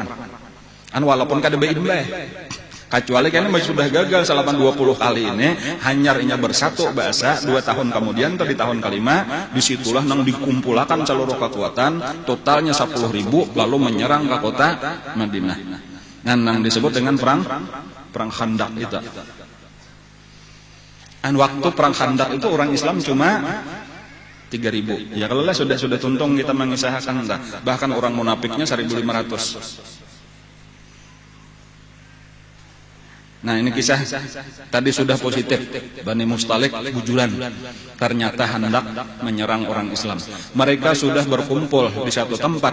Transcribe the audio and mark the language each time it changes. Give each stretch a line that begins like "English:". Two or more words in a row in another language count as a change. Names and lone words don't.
Indonesian: Walaupun kada baik kecuali karena sudah gagal selama 20 kali ini, hanyarnya bersatu bahasa 2 tahun kemudian di tahun kelima disitulah nang dikumpulkan seluruh kekuatan totalnya 10.000 lalu menyerang ke kota Madinah. Nang disebut dengan perang Khandaq itu. Waktu perang Khandaq itu orang Islam cuma 3.000.
Banjar: Ya kalau lah sudah tuntung kita mengisahkan dah. Bahkan orang munafiknya 1.500.
Indonesian: Nah ini kisah tadi sudah positif.
Banjar: Bani Mustalik bujuran.
Indonesian: Ternyata hendak menyerang orang Islam. Mereka sudah berkumpul di satu tempat.